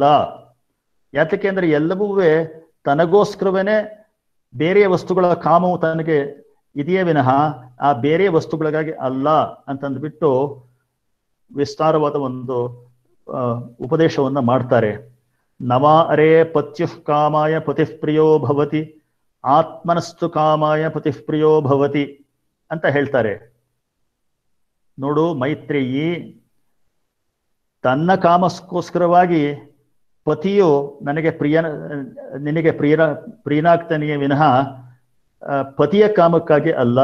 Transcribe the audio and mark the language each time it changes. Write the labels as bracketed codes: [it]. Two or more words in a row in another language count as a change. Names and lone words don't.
[kn] ಯಾತಕ್ಕೆ ಅಂದ್ರೆ ಎಲ್ಲವೂ ತನಗೋಸ್ಕರವೇನೆ ಬೇರೆಯ ವಸ್ತುಗಳ ಕಾಮವು ತನಗೆ ಇದೆಯೇ ವಿನಃ ಆ ಬೇರೆ ವಸ್ತುಗಳಿಗಾಗಿ ಅಲ್ಲ ಅಂತಂದ್ಬಿಟ್ಟು ವಿಸ್ತಾರವಾದ ಒಂದು ಉಪದೇಶವನ್ನ ಮಾಡ್ತಾರೆ. [sa] ನವಾ ಅರೇ ಪತ್ಯುಃ ಕಾಮಾಯ ಪತಿಃ ಪ್ರಿಯೋ ಭವತಿ, ಆತ್ಮನಸ್ತು ಕಾಮಾಯ ಪತಿಃ ಪ್ರಿಯೋ ಭವತಿ [kn] ಅಂತ ಹೇಳ್ತಾರೆ. ನೋಡು ಮೈತ್ರೇಯಿ, ತನ್ನ ಕಾಮಕ್ಕೋಸ್ಕರವಾಗಿ ಪತಿಯು ನಿನಗೆ ಪ್ರಿಯನಾಗ್ತಾನೆಯೇ ವಿನಃ ಪತಿಯ ಕಾಮಕ್ಕಾಗಿ ಅಲ್ಲ.